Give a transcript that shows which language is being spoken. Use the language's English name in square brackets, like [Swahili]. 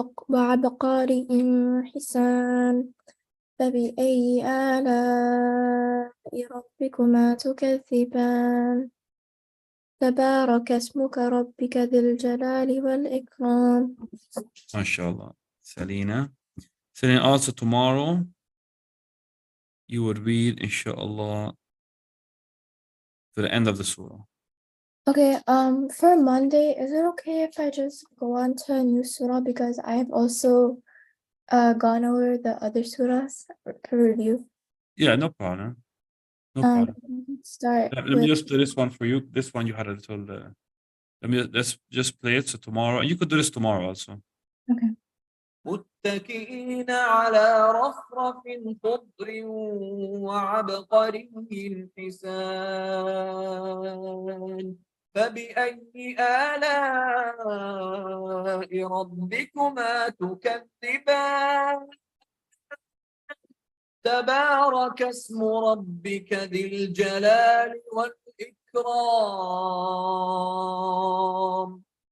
[Arabic] وعبقاري حسان فبأي آلاء ربكما تكذبان تبارك اسمك ربك ذي الجلال والإكرام. ما شاء الله. Selena. [English] Selena, also tomorrow you will read, inshallah, to the end of the surah. Okay, for Monday, is it okay if I just go on to a new surah because I have also gone over the other surahs to review? Yeah, no problem. No problem. Start Let me just do this one for you. This one you had a little. Let's just play it. So tomorrow, you could do this tomorrow also. Okay. [Arabic] متكئين على رفرف خضر وعبقري حسان فبأي آلاء ربكما تكذبان تبارك اسم ربك ذي الجلال والإكرام.